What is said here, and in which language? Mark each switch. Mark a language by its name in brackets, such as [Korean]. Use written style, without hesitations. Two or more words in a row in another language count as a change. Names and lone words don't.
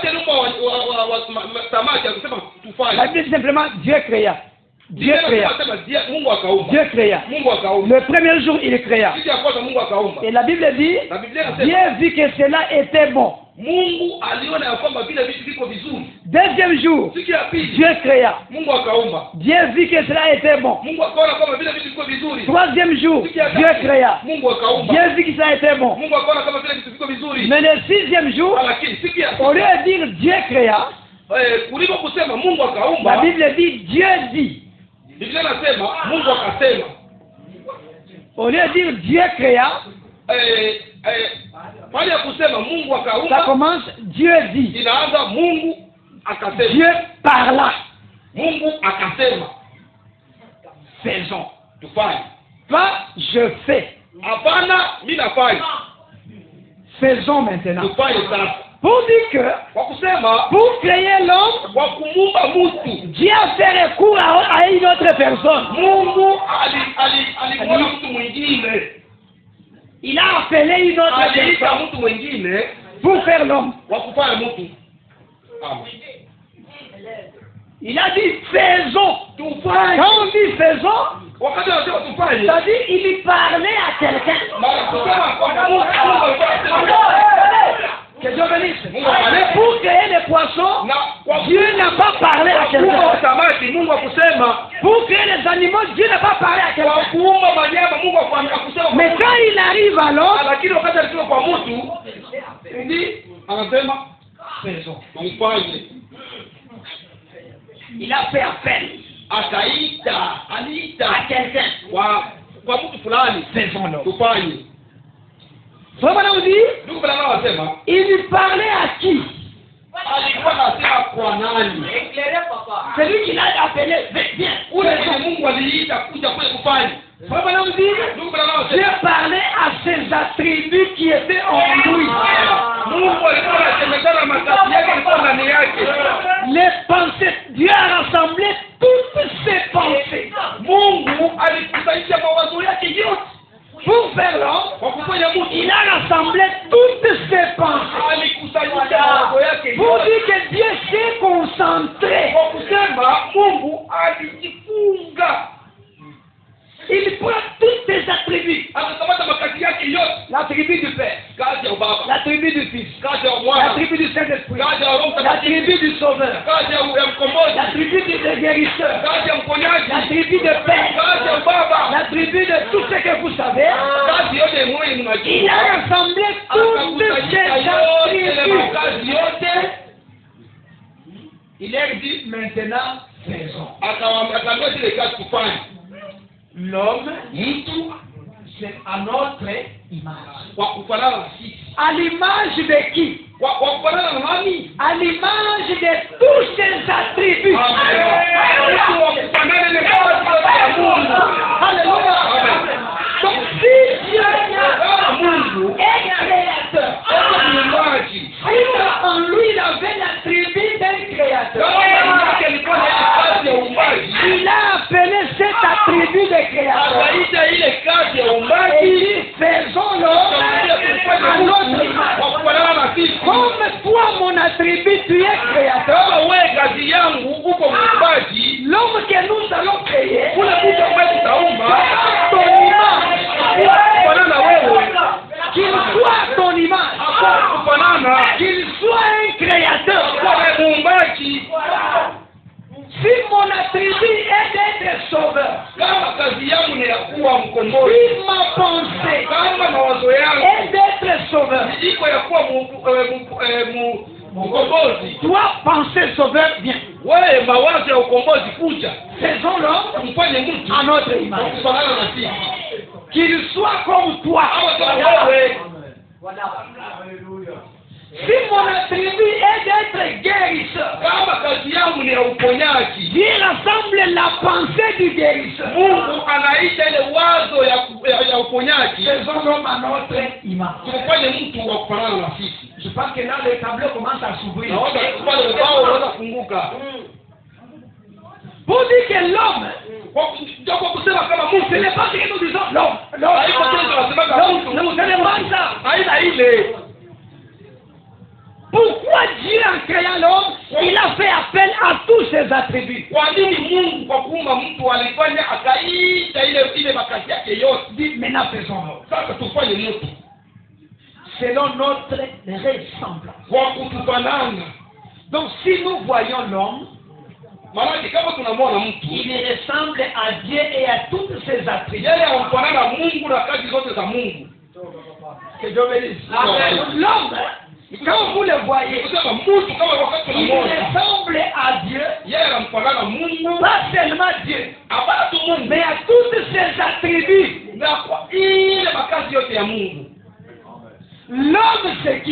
[French] Il a dit simplement Dieu créa. Dieu créa. Dieu créa. Le premier jour, il créa. Et la Bible dit, Dieu vit que cela était bon. Deuxième jour, [Swahili] Siku ya pili [French] Dieu créa. [Swahili] Mungu akaumba. [French] Dieu vit que cela était bon. [Swahili] Mungu akaona kama vile vitu viko vizuri. [French] Troisième jour, [Swahili] Siku ya [French] Dieu [Swahili] tatu, [French] créa. [Swahili] Mungu akaumba. [French] Dieu vit que cela était bon. [Swahili] Mungu akaona kama vile vitu viko vizuri. [French] Mais le sixième jour, [Swahili] Lakini siku ya [French] au lieu de dire Dieu créa, [Swahili] kuliko kusema Mungu [French] la [Swahili] akaumba, [French] Bible dit Dieu dit. [Swahili] Biblia inasema Mungu akasema. [French] Au lieu de dire Dieu créa, [Swahili] Pale ya kusema Mungu [French] ça [Swahili] akaumba, [French] commence Dieu dit. [Swahili] inaanza Mungu akasema. [French] Dieu parla. [Swahili] Mungu akasema. [French] Faisons. [Swahili] Tufanye. [French] Pas je fais. [Swahili] Hapana, mimi nafanya. [French] Faisons maintenant. [Swahili] Tufanye sasa. [French] Pour dire que, [Swahili] Kwa kusema [French] pour créer l'homme, [Swahili] kwa kumuumba mtu, [French] Dieu a fait recours à une autre personne. [Swahili] Mungu alikuwa mtu mwingine. [French] Il a appelé une autre [Swahili] Aliita [French] personne [Swahili] mtu mwingine [French] pour faire l'homme. [Swahili] wa kufanya mtu. Amen. [French] Il a dit faisons. [Swahili] Tufanye. [French] Quand on dit faisons, [Swahili] Wakati anasema tufanye, [French] c'est-à-dire il parlait à quelqu'un. [Swahili] mara kusema kwa Mungu [French] Que Dieu bénisse. Mais pour créer les poissons, [Swahili] na kwa [French] Dieu n'a pas parlé à [Swahili] kuumba [French] quelqu'un. [Swahili] samaki Mungu akusema, [French] Pour créer les animaux, Dieu n'a pas parlé à [Swahili] kwa [French] quelqu'un. [Swahili] kuumba wanyama Mungu akusema. [French] Mais quand il arrive à l'homme, [Swahili] Lakini wakati alikuwa kwa mtu, ndi anasema [French] faisons. [Swahili] mfanye. [French] Il a fait appel [Swahili] Aliita [French] à quelqu'un. [Swahili] kwa mtu fulani, [French] Faisons-le. [Swahili] tufanye. [French] Vraiment, on dit, [Swahili] Ndugu bwana anasema [French] il parlait à qui? [Swahili] alikuwa anasema kwa nani? [French] Celui qui l'a appelé, viens. [Swahili] Ule mwenye Mungu aliita kuja kule kufanya. [French] Vraiment, on dit, [Swahili] Ndugu bwana [French] Dieu [Swahili] anasema [French] parlait à ses attributs qui étaient en lui. [Swahili] Mungu alikuwa anasemekana matatizo yake alikuwa ndani yake. [French] Les pensées, Dieu a rassemblé toutes ses pensées [Swahili] Mungu alikusanyisha mawazo yake yote [French] pour faire l'homme. [Swahili] kwa kufanya mtu. [French] Il a rassemblé toutes ses pensées [Swahili] Alikusanyisha mawazo yake [French] pour [Swahili] yote [French] dire que Dieu s'est concentré. [Swahili] kwa kusema Mungu alijifunga. [French] Il prend tous ses attributs. [Swahili] Akakamata makazi yake yote, [French] L'attribut du Père, [Swahili] kazi ya Baba, [French] l'attribut du Fils, [Swahili] kazi ya Mwana, [French] l'attribut du Saint-Esprit, [Swahili] kazi ya Roho Mtakatifu, [French] l'attribut du Sauveur, [Swahili] kazi ya mkombozi, [French] l'attribut du guérisseur, [Swahili] kazi ya mponyaji, [French] l'attribut de Père, [Swahili] kazi ya Baba, [French] l'attribut de tout ce que vous savez. [Swahili] kazi yote mwenye [French] Il [Swahili] mnajua. [French] a rassemblé toutes ces [Swahili] Akakusanyisha yote ile [French] attributs. [Swahili] makazi yote, [French] Il leur dit maintenant, faisons. [Swahili] akaambia zile kazi tufanye. [French] L'homme, c'est à notre image. [Swahili] Kwa kufanana na sisi. [French] À l'image de qui? [Swahili] Kwa kufanana na nani? [French] À l'image de tous ses attributs. [Swahili] Mtu wa kufanana na kazi ya Mungu. [French] Alléluia. [Swahili] Amen. [French] Donc si Dieu [Swahili] Mungu [French] est créateur, [Swahili] ni muumbaji. [French] si en lui il avait l'attribut d'un créateur, [Swahili] Kama yake alikuwa na kazi ya uumbaji, [French] il a appelé cet attribut de créateur. [Swahili] akaita ile kazi ya [French] Et [Swahili] uumbaji [French] il dit, faisons l'homme à notre image. [Swahili] kwa kufanana na sisi. [French] Comme toi, mon attribut, tu es créateur, [Swahili] Kama wewe kazi yangu uko muumbaji, [French] l'homme que nous allons créer, [Swahili] ule mtu ambaye tutaumba [French] ton image, [Swahili] kufanana na wewe, [French] qu'il soit ton image, [Swahili] kufanana [French] qu'il soit un créateur. [Swahili] kwa muumbaji. [French] Si mon attribut est d'être sauveur, [Swahili] Kama kazi yangu ni ya kuwa mkombozi, [French] si ma pensée [Swahili] kama mawazo yangu [French] est d'être sauveur, [Swahili] iko ya kuwa mkombozi, [French] toi, pensée sauveur, viens. [Swahili] wewe mawazo ya ukombozi kuja, [French] Faisons-le [Swahili] mfanye mtu [French] à notre [Swahili] kwa [French] image. [Swahili] kufanana na sisi. [French] Qu'il soit comme toi. [Swahili] Kama kama wewe, [French] Si mon attribut est d'être guérisseur, [Swahili] kama kazi yangu ni ya uponyaji, [French] Dieu rassemble la pensée du guérisseur. [Swahili] Mungu anaita ile wazo ya uponyaji, [French] Faisons l'homme à notre image. [Swahili] tumfanye mtu wa kufanana na sisi. [French] Je pense que là, le tableau commence à s'ouvrir. [Swahili] Naona pale ubao unaweza kufunguka. [French] Pour dire que l'homme, [Swahili] Kwa kusema kama Mungu [French] ce n'est pas ce que nous disons. L'homme, [Swahili] haiko tena tunasema kama [French] l'homme, [Swahili] mtu. [French] ce n'est pas ça. [Swahili] Haina ile. [French] Pourquoi Dieu, en créant l'homme, il a fait appel à tous ses attributs? [Swahili] Kwa nini Mungu kwa kuumba mtu alifanya akaita ile makazi yake yote? [French] Dit, maintenant faisons-le. [Swahili] Sasa tufanye mtu [French] Selon notre ressemblance. [Swahili] kwa kutufanana. [French] Donc si nous voyons l'homme, [Swahili] maana kama tunamwona mtu, [French] il ressemble à Dieu et à toutes ses attributs. [Swahili] yeye anafanana na Mungu na kazi zote za Mungu. [French] Que Dieu bénisse. L'homme, quand vous le voyez, il ressemble à Dieu, pas seulement Dieu, mais à toutes ses attributs. L'homme c'est qui?